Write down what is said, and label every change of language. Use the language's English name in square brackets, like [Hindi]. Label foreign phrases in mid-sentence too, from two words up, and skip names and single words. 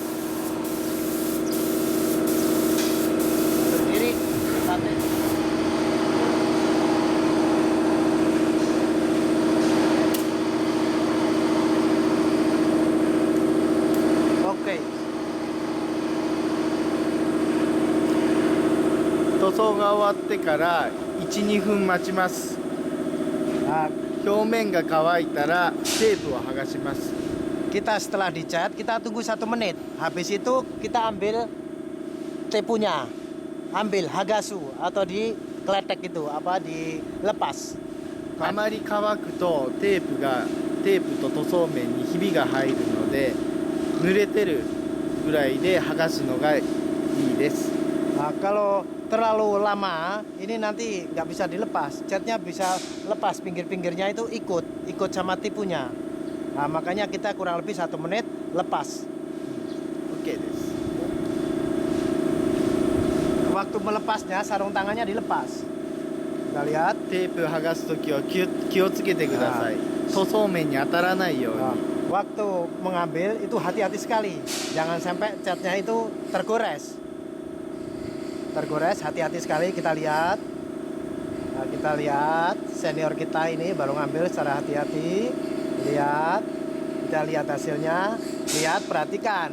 [Indonesian] Berdiri, tate. Oke. [Japanese] 塗装が終わってから1、2分待ちます。 [Indonesian] Nah, [Japanese] 表面が乾いたらテープを剥がします。 [Indonesian] kita setelah dicat, kita tunggu 1 menit. Habis itu kita ambil tepunya, ambil hagasu atau di kletek itu apa dilepas. [Japanese] あまり乾くとテープと塗装面にひびが入るので、濡れてるぐらいで剥がすのがいいです。 [Indonesian] Nah, kalau terlalu lama, ini nanti nggak bisa dilepas. Catnya bisa lepas, pinggir-pinggirnya itu ikut sama tipunya. Nah, makanya kita kurang lebih 1 menit lepas. [Japanese] OK です。 [Indonesian] Waktu melepasnya, sarung tangannya dilepas. Kita lihat. [Japanese] テープ剥がすときは気をつけてください。塗装面に当たらないよう [Indonesian] Nah, [Japanese] に。 [Indonesian] waktu mengambil itu hati-hati sekali. Jangan sampai catnya itu tergores. Tergores, hati-hati sekali. Kita lihat. Nah, kita lihat senior kita ini baru ngambil secara hati-hati. Lihat. Kita lihat hasilnya. Lihat, perhatikan.